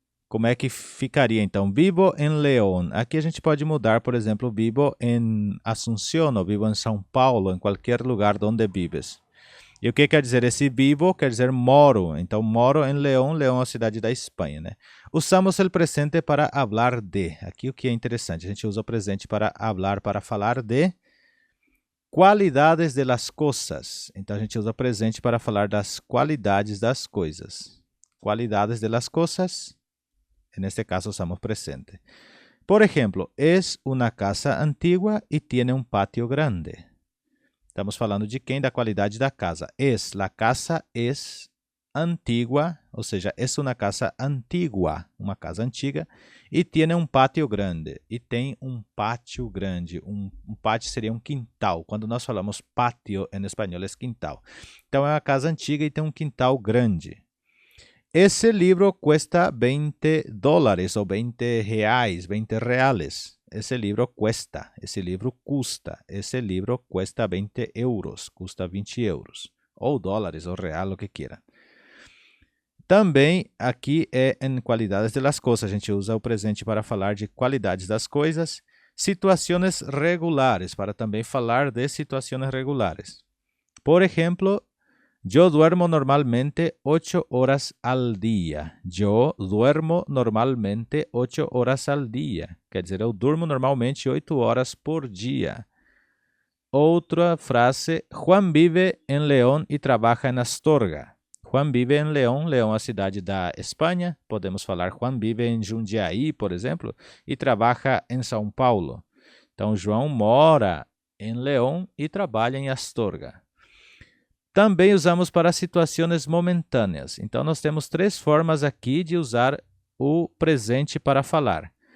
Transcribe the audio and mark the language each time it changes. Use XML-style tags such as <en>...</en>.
<pt>Como é que ficaria então? Vivo em León. Aqui a gente pode mudar, por exemplo, vivo em Asunción ou vivo em São Paulo, em qualquer lugar onde vives. E o que quer dizer esse vivo? Quer dizer moro. Então, moro em León. León é a cidade da Espanha, né? Usamos o presente para hablar de. Aqui o que é interessante, a gente usa o presente para hablar, para falar de qualidades de las cosas. Então, a gente usa o presente para falar das qualidades das coisas. Qualidades de las cosas. Neste caso, usamos presente.</pt> <es>Por ejemplo, es una casa antigua y tiene un patio grande.</es> <pt>Estamos falando de quem? Da qualidade da casa.</pt> <es>La casa es antigua,</es> <pt>ou seja,</pt> <es>es una casa antigua,</es> <pt>uma casa antiga, e tiene um pátio grande. E tem um pátio grande. Um pátio seria um quintal. Quando nós falamos pátio em espanhol, é quintal. Então, é uma casa antiga e tem um quintal grande. Esse livro cuesta $20 ou 20 reais, 20 reales. Esse livro custa, esse livro custa, esse livro custa 20 euros, custa 20 euros. Ou dólares, ou real, o que queira. Também aqui é em qualidades de las coisas. A gente usa o presente para falar de qualidades das coisas. Situações regulares, para também falar de situações regulares. Por exemplo,</pt> <es>yo duermo normalmente 8 horas al día. Yo duermo normalmente 8 horas al día.</es> <pt>Quer dizer, eu durmo normalmente 8 horas por dia. Outra frase,</pt> <es>Juan vive en León y trabaja en Astorga. Juan vive en León.</es> <pt>León é a cidade da Espanha. Podemos falar Juan vive em Jundiaí, por exemplo, e trabalha em São Paulo. Então, João mora em León e trabalha em Astorga. Também usamos para situações momentâneas. Então, nós temos 3 formas aqui de usar o presente para falar.</pt>